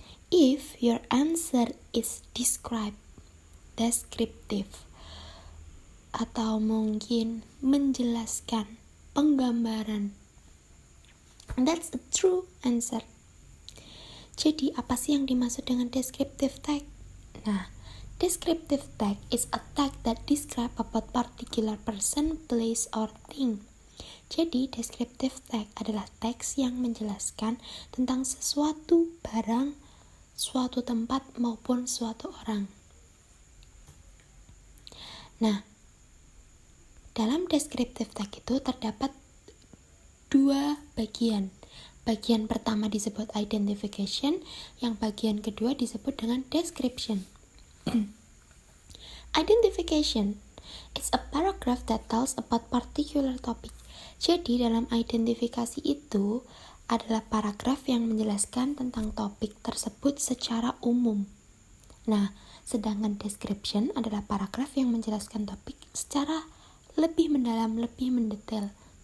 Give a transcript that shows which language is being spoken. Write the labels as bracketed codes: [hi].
[en] If your answer is descriptive, [id] atau mungkin menjelaskan, penggambaran, [en] that's a true answer. [id] Jadi apa sih yang dimaksud dengan descriptive tag? [en] Nah, descriptive tag is a tag that describe about particular person, place, or thing. [id] Jadi descriptive tag adalah teks yang menjelaskan tentang sesuatu barang, suatu tempat maupun suatu orang. Nah, dalam descriptive tag itu terdapat dua bagian. Bagian pertama disebut identification, yang bagian kedua disebut dengan description. [en] Identification is a paragraph that tells about particular topic. [id] Jadi dalam identifikasi itu adalah paragraf yang menjelaskan tentang topik tersebut secara umum. Nah, sedangkan description adalah paragraf yang menjelaskan topik secara lebih mendalam, lebih mendetail.